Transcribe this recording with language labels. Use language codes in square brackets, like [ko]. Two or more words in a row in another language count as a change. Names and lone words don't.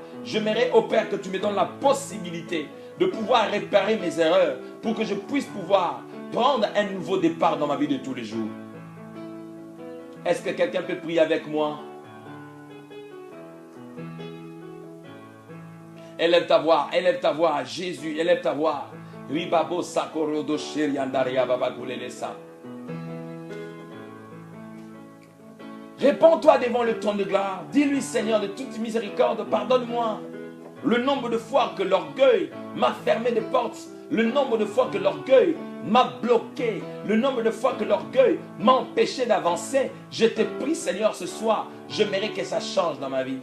[fr] J'aimerais, ô Père, que tu me donnes la possibilité de pouvoir réparer mes erreurs pour que je puisse pouvoir prendre un nouveau départ dans ma vie de tous les jours. Est-ce que quelqu'un peut prier avec moi? Élève ta voix à Jésus, élève ta voix. Ribabo sakorodo sheriandaria babakulelesa. Répands-toi devant le trône de gloire. Dis-lui, Seigneur, de toute miséricorde, pardonne-moi. Le nombre de fois que l'orgueil m'a fermé des portes, le nombre de fois que l'orgueil m'a bloqué, le nombre de fois que l'orgueil m'a empêché d'avancer, je te prie, Seigneur, ce soir, j'aimerais que ça change dans ma vie.